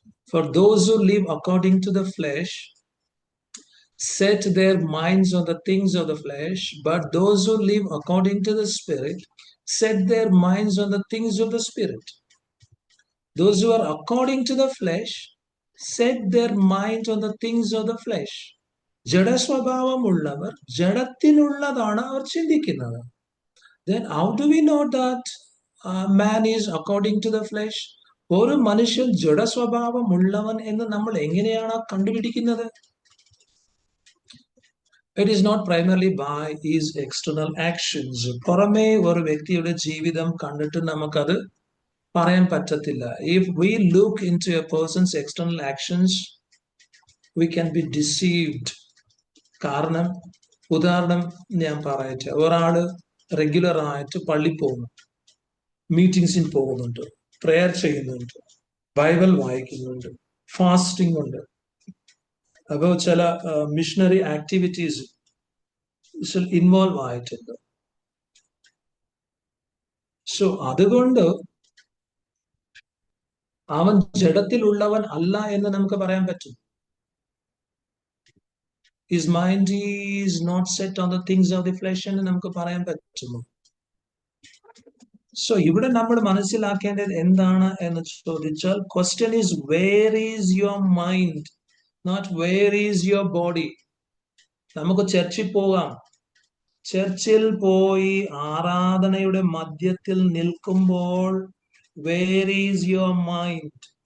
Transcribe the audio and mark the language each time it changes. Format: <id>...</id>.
<en>For those who live according to the flesh set their minds on the things of the flesh, but those who live according to the Spirit set their minds on the things of the Spirit. Those who are according to the flesh set their mind on the things of the flesh.</en> <ml>ജഡസ്വഭാവമുള്ളവർ ജഡത്തിനുള്ളതാണ് അവർ ചിന്തിക്കുന്നത്.</ml> <en>Then how do we know that man is according to the flesh?</en> <ml>ഒരു മനുഷ്യൻ ജഡസ്വഭാവമുള്ളവൻ എന്ന് നമ്മൾ എങ്ങനെയാണ് കണ്ടുപിടിക്കുന്നത്?</ml> <en>It is not primarily by his external actions.</en> <ml>പുറമേ ഒരു വ്യക്തിയുടെ ജീവിതം കണ്ടിട്ട് നമുക്കത് പറയാൻ പറ്റത്തില്ല.</ml> <en>If we look into a person's external actions, we can be deceived.</en> <ml>കാരണം ഉദാഹരണം ഞാൻ പറയട്ടെ, ഒരാള് റെഗുലർ ആയിട്ട് പള്ളി പോകുന്നു, മീറ്റിംഗ്സിൽ പോകുന്നുണ്ട്, പ്രെയർ ചെയ്യുന്നുണ്ട്, ബൈബിൾ വായിക്കുന്നുണ്ട്, ഫാസ്റ്റിംഗ് ഉണ്ട്, അപ്പോൾ ചില മിഷണറി ആക്ടിവിറ്റീസ് ഇൻവോൾവ് ആയിട്ടുണ്ട്. സോ അതുകൊണ്ട് അവൻ ജഡത്തിലുള്ളവൻ അല്ല എന്ന് നമുക്ക് പറയാൻ പറ്റും.</ml> <en>His mind is not set on the things of the flesh</en> <ml>എന്ന് നമുക്ക് പറയാൻ പറ്റുമോ? സോ ഇവിടെ നമ്മൾ മനസ്സിലാക്കേണ്ടത് എന്താണ് എന്ന് ചോദിച്ചാൽ,</ml> <en>Question is where is your mind, not where is your body.</en> <ml>നമുക്ക് ചർച്ചിൽ പോകാം, ചർച്ചിൽ പോയി ആരാധനയുടെ മധ്യത്തിൽ നിൽക്കുമ്പോൾ</ml> <en>Where is your mind?</en>